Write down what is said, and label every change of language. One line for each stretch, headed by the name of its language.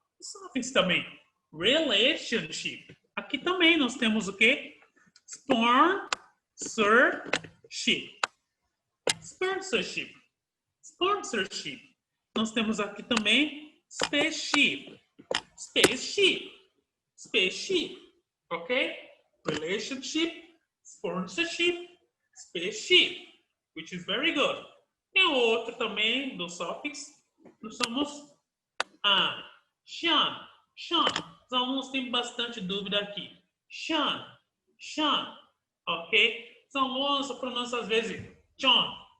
Portuguese: O suffix também, relationship. Aqui também nós temos o quê?
English: Sponsorship. Sponsorship. Sponsorship.
Portuguese: Nós temos aqui também spaceship.
English: Spaceship. Spaceship. Ok? Relationship, sponsorship, spaceship. Which is very good.
Portuguese: Tem outro também do suffix. Nós somos Sean. Sean. Os alunos têm bastante dúvida aqui. Sean. Sean. Ok? Os alunos pronunciam às vezes John.